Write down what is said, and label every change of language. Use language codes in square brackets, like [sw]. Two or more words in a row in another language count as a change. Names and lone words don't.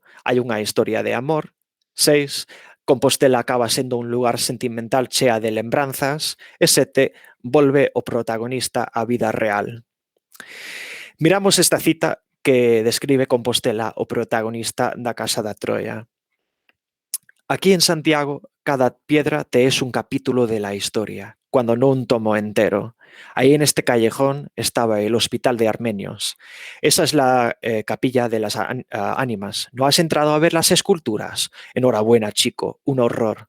[gl] Hai unha historia de amor. 6. Compostela acaba sendo un lugar sentimental chea de lembranzas. E 7. Volve o protagonista á vida real. Miramos esta cita que describe Compostela, o protagonista da Casa da Troya. [es] Aquí en Santiago, cada piedra te es un capítulo de la historia, cuando no un tomo entero. Ahí en este callejón estaba el Hospital de Armenios. Esa es la capilla de las ánimas. ¿No has entrado a ver las esculturas? Enhorabuena, chico, un horror.